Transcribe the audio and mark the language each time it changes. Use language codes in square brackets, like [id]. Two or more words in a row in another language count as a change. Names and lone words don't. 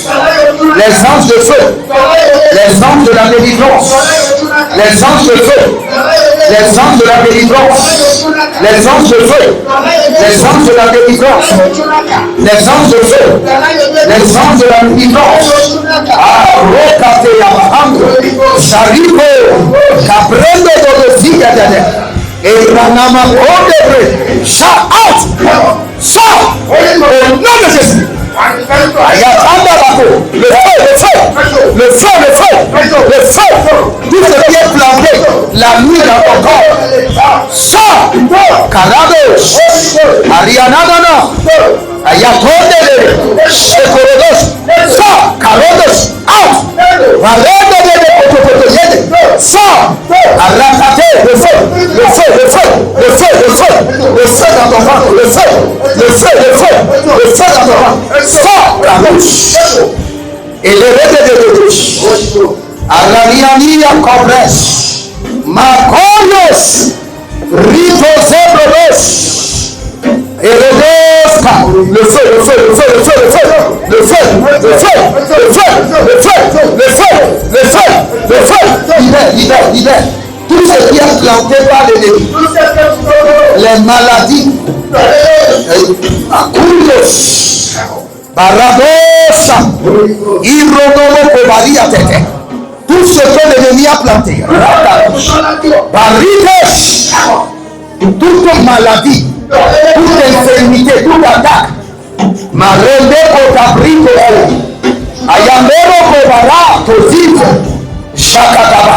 [fr] Les anges de feu. Les anges de la délivrance. Les anges de feu. Les anges de la délivrance. Les anges de feu. Les anges de la délivrance. Les anges de feu. Les anges de la délivrance. Arrocate Yamahando. Saribo. Caprendo de Zika. Et Ranama Odebre. [en] Shout out. [fr] Sors au nom de Jésus. Le feu, tout ce qui est planté la nuit dans ton corps. Sors. Carados. Arianana. Ayatondele. Sekorodos. Sors. Carodos. Out. Sors. Arracate. Le feu dans ton ventre. Le feu dans ton ventre. Sors la bouche. Et le reste de Araniania Cobres. Macoyos. Ritosebros. Et le feu. Libère. Tout ce qui est planté par l'ennemi, les maladies, Akulos, Barabosa, Ironomo Kobaria Tete, tout ce que l'ennemi a planté, Barites, toute maladie, toute infirmité, toute attaque, Marende Kotabrito, Ayamero Kobara, Tozito, Shakataba.